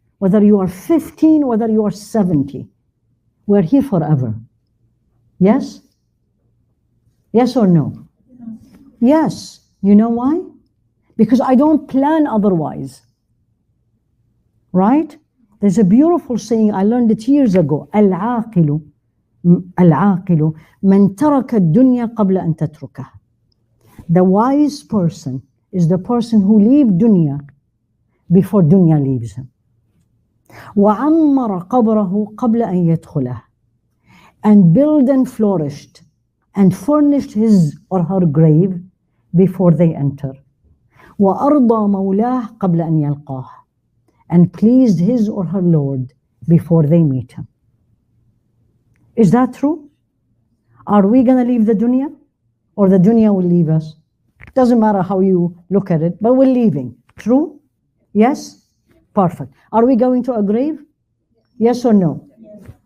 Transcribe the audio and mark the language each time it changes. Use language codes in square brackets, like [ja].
[en] Whether you are 15, whether you are 70, we're here forever. Yes? Yes or no? Yes. You know why? Because I don't plan otherwise. Right? There's a beautiful saying, I learned it years ago. [ar] العاقل من ترك الدنيا قبل أن تتركه. [en] The wise person is the person who leaves dunya before dunya leaves him. [ar] وعمر قبره قبل أن يدخله. [en] And built and flourished and furnished his or her grave before they enter. [ar] وأرضى مولاه قبل أن يلقاه. [en] And pleased his or her Lord before they meet him. Is that true? Are we going to leave the dunya? Or the dunya will leave us? Doesn't matter how you look at it, but we're leaving. True? Yes? Perfect. Are we going to a grave? Yes or no? Yes.